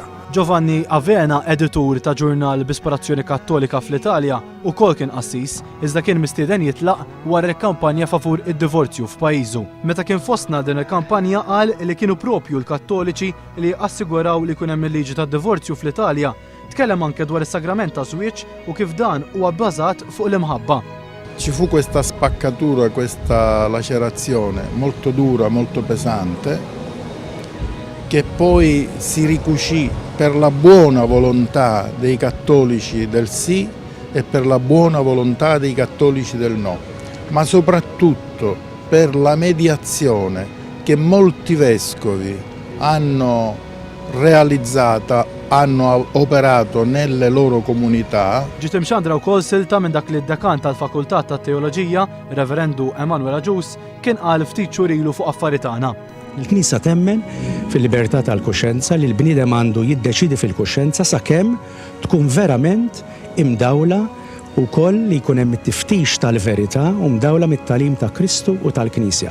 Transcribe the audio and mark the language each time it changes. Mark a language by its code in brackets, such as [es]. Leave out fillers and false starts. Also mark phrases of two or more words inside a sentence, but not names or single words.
[mt] Giovanni Avena, editur ta' ġurnal Bisperazzjoni Kattolika fl-Italja, ukoll kien qassis iżda kien mistieden jitlaq wara l-kampanja favur id-divorzju f'pajjiżu. Meta kien fostna din il-kampanja qal li kienu propju l-Kattoliċi li assiguraw li kun hemm il-liġi tad-divorzju fl-Italja. Tkellem anke dwar is-sagrament ta' żwieġ u kif dan huwa bbażat fuq l-imħabba. [it] Ci fu questa spaccatura, questa lacerazione molto dura, molto pesante, che poi si ricucì per la buona volontà dei cattolici del sì e per la buona volontà dei cattolici del no, ma soprattutto per la mediazione che molti vescovi hanno realizzata, hanno operato nelle loro comunità. [mt] Ġiet imxandra wkoll silta minn dak li d-dekan tal-Fakultà tat-Teoloġija, Reverendu Emanuel Aġus, kien qal ftit xhur ilu fuq affarijiet tagħna. Il-Knisja temmen fil-libertà tal-kuxjenza li l-bniedem għandu jiddeċidi fil-kuxjenza sakemm tkun verament imdawla wkoll li jkun hemm it-tiftix tal-verità u mdawla mit-tagħlim ta' Kristu u tal-Knisja.